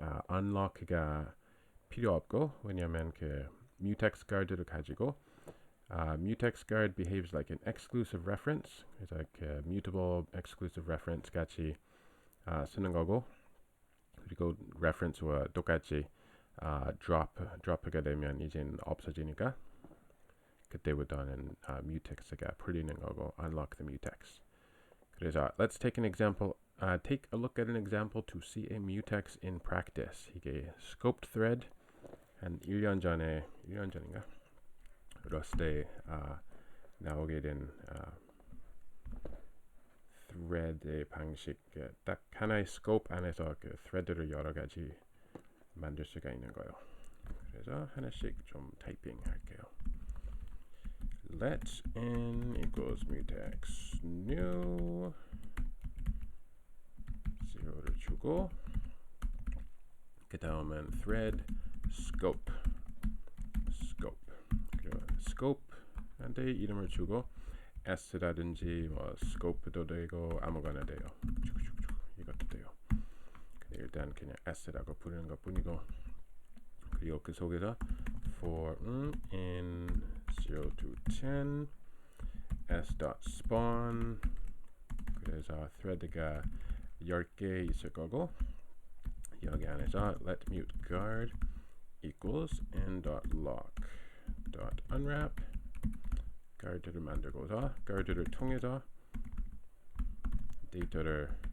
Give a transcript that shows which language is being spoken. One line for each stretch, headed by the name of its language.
Korean: unlock가 필요 없고 왜냐하면 그 mutex guard를 가지고
English: mutex guard behaves like an exclusive reference
Korean: 그래서 그 mutable exclusive reference 같이 쓰는 거고 그리고 reference와 똑같이 drop가 되면 이젠 없어지니까 그때부터는 mutex가 풀리는 거고
English: unlock the mutex.
Korean: 그래서
English: let's take an example. Take a look at an example to see a mutex in practice.
Korean: 이게 scoped thread 한 1년 전인가 러스트에 나오게 된 thread의 방식 딱 하나의 scope 안에서 그 thread를 여러 가지 만들 수가 있는 거예요. 그래서 하나씩 좀 타이핑 할게요. let n equals mutex new 0를 주고 그 다음은 thread scope 그리고 scope한테 이름을 주고 S라든지 뭐 scope도 되고 아무거나 돼요. 이것도 돼요. 일단 그냥 S라고 부르는 것 뿐이고, 그리고 그 속에서 for in 0 to 10 s.spawn, 그래서 thread가 10개 있을 거고, 여기 안에서 let mute guard equals n.lock.unwrap, guard를 만들고서 guard를 통해서 데이터를